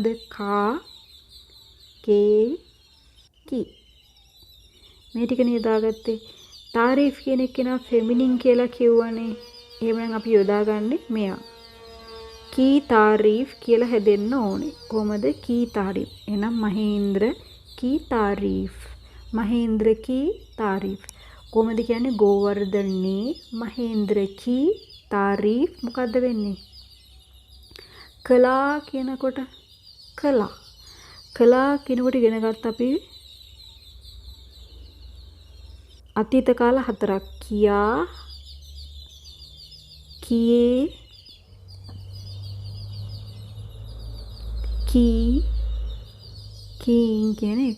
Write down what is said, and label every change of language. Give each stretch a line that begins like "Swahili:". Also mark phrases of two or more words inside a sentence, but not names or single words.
Hindi: का, के, की.
Sinhala: මේ ටිකනේ යොදාගත්තේ. තාරීෆ් කියන එක නා ෆෙමිනින් කියලා කියවනේ. එහෙමනම් අපි යොදාගන්නේ මෙයා.
Hindi: की तारीफ
Sinhala: කියලා හැදෙන්න ඕනේ. කොහමද?
Hindi: की तारीफ. එහෙනම් මහේන්ද්‍ර की तारीफ. महेंद्र की तारीफ.
Sinhala: කොහොමද කියන්නේ? ගෝවර්ධනේ මහේන්ද්‍ර
Hindi: की तारीफ
Sinhala: මොකද්ද වෙන්නේ? කලා කියනකොට කලා කියනකොට ඉගෙන ගත්ත අපි අතීත කාල හතරක්.
Hindi: किया, किये, की, कीं කියන එක.